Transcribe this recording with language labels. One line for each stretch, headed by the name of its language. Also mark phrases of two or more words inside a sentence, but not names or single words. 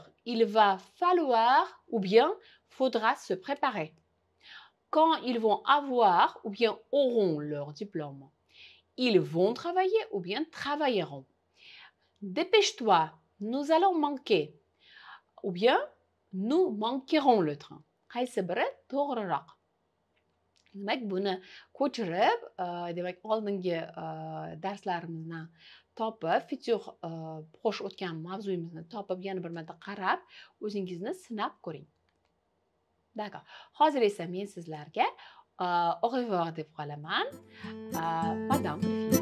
French: Il va falloir ou bien faudra se préparer. Quand ils vont avoir ou bien auront leur diplôme, ils vont travailler ou bien travailleront. Dépêche-toi, nous allons manquer. Ou bien nous manquerons le train.
Uzbek: Qaysi biri to'g'riroq? Demak, buni ko'chirib, demak, oldingi darslarimizni topib,
French: futur proche
Uzbek: o'tgan mavzuyimizni topib, yana bir marta qarab, o'zingizni sinab ko'ring. D'accord. Hozir esa men sizlarga
French: au revoir
Uzbek: deb qolaman. Madame